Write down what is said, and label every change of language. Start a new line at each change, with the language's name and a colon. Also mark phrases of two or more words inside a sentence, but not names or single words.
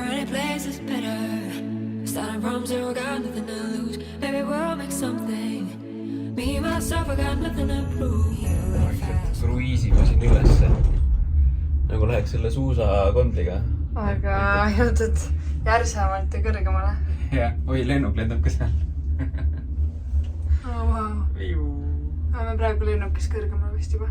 English: Any place is better. Starting from zero, got nothing to lose. Maybe we'll make something. Me, myself, I got nothing to prove.
Estonian: Kruiisime siin ülesse. Nagu läheks selle suusakondliga. Aga ainult, et järsemalt ja kõrgemale. Ja, oi, lennuk lendab ka seal.
English: Oh, wow.
Estonian: Me praegu lennukis kõrgemale vist juba.